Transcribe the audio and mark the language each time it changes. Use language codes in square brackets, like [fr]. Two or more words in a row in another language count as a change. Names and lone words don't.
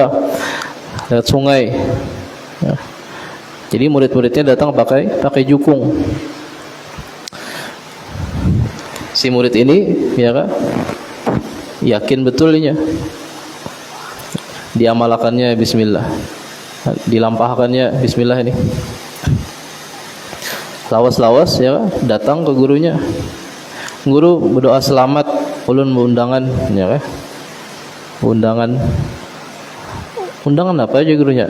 [bjn] Lewat sungai, ya. Jadi murid-muridnya datang pakai jukung. Si murid ini, ya kan, yakin betulnya, diamalkannya bismillah, dilampahkannya bismillah ini. Lawas-lawas, ya kan, datang ke gurunya. Guru berdoa selamat, ulun undangan, ya kan. Undangan apa aja gurunya?